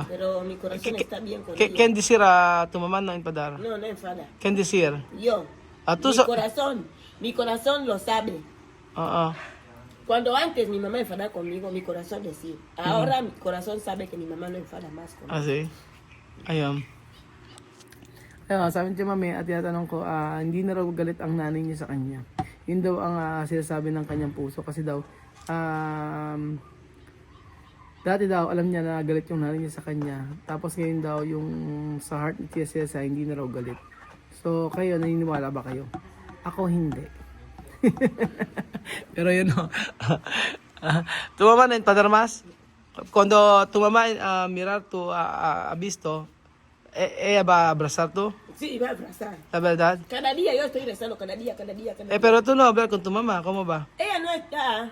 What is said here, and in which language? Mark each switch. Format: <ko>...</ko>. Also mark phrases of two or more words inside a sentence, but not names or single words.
<es>Pero mi corazón está bien con ¿Quién ella. decir a tu mamá no enfadar? No, no enfada. ¿Quién decir? Yo. Tú Mi corazón lo sabe. Ah, Cuando antes mi mamá enfadaba conmigo, mi corazón decía. Ahora mi corazón sabe que mi mamá no enfada más conmigo. sí.</es> <tl>Ayun. Ayun, sabi niya mami at tinatanong ko, hindi na raw galit ang nanay niya sa kanya. Yun daw ang sinasabi ng kanyang puso kasi daw, dati daw alam niya na galit yung nanay niya sa kanya. Tapos ngayon daw yung sa heart ni Tia Cesa hindi na raw galit. So kayo, naniniwala ba kayo? Ako hindi. Pero yun o.</tl> <es>Tu mamá no enfadar más. Cuando tu mamá mirar tu visto, ella va a abrazar tú, Sí, va a abrazar. la verdad. Cada día yo estoy rezando, cada día. Pero tú no hablas con tu mamá, ¿cómo va? Ella no está.</es>